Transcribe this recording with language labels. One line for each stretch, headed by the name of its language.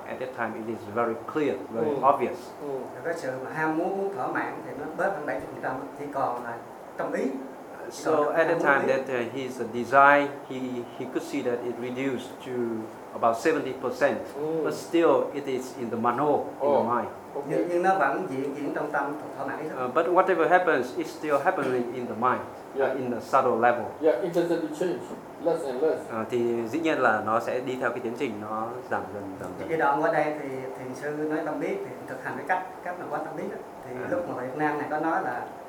English: At that time, it is very clear, very obvious.
Vietnamese: Cái sự mà ham muốn thỏa mãn thì nó bớt hơn 70%, chỉ còn là tâm ý.
English: So at the time that his desire, he could see that it reduced to about 70%, but still it is in the mano, in the mind.
Vietnamese: Nhưng nó vẫn diễn trong tâm thỏa mãn.
English: But whatever happens, it's still happening in the mind, in the subtle level. Yeah, intensity change, less and less.
Vietnamese: Thì dĩ nhiên là nó sẽ đi theo cái tiến trình, nó giảm dần dần dần. Cái đoạn qua đây thì thiền sư nói tâm biết, thì thực hành cái cách mà quán tâm biết. Thì lúc mà Việt Nam này có nói là